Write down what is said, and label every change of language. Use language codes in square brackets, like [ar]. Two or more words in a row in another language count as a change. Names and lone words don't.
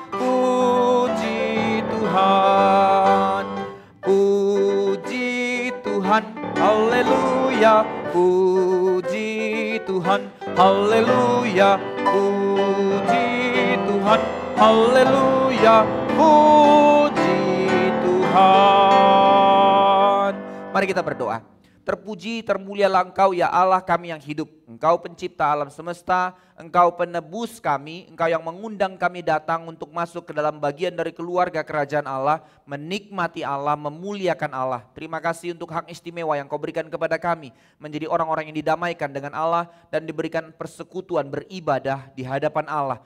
[id] Puji Tuhan, puji Tuhan, Haleluya. Puji Tuhan, Haleluya. Puji Tuhan, Haleluya. Puji Tuhan. Mari kita berdoa. Terpuji, termulialah Engkau ya Allah kami yang hidup. Engkau pencipta alam semesta, Engkau penebus kami, Engkau yang mengundang kami datang untuk masuk ke dalam bagian dari keluarga kerajaan Allah, menikmati Allah, memuliakan Allah. Terima kasih untuk hak istimewa yang Kau berikan kepada kami, menjadi orang-orang yang didamaikan dengan Allah dan diberikan persekutuan beribadah di hadapan Allah.